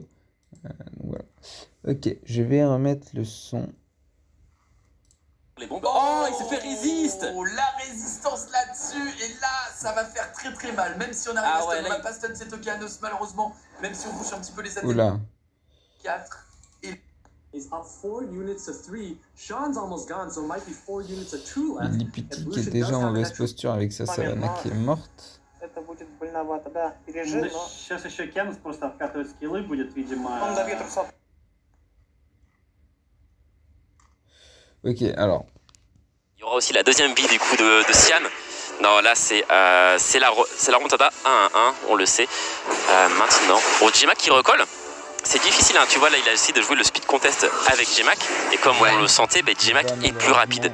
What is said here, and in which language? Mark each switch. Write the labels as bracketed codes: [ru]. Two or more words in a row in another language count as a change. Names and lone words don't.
[fr] Voilà. Ok, je vais remettre le son. Les bombes. Oh, il se fait résiste. La résistance là-dessus, et là, ça va faire très très mal. Même si on arrive à stun, on n'a pas stun cet Okeanos, malheureusement. Même si on bouge un petit peu les attaques. Oula. 4. [en] He's up 4 units to 3. Sean's almost gone, so it might be 4 units to 2 left. [fr] Lipiti qui est déjà en mauvaise posture avec sa Savannah qui est morte. [ru] Это будет больновато, да. Пережил, но... Сейчас еще Кенс просто откатывать скиллы будет, видимо. Он добьет Русал. [fr] Ok, alors. Il y aura aussi la deuxième vie du coup de Sian. Non, là c'est la remontada 1-1-1, on le sait. Maintenant, bon, J-Mac qui recolle. C'est difficile, hein. Tu vois, là il a essayé de jouer le [en] speed contest [fr] avec J-Mac. Et comme on le sentait, J-Mac est plus rapide.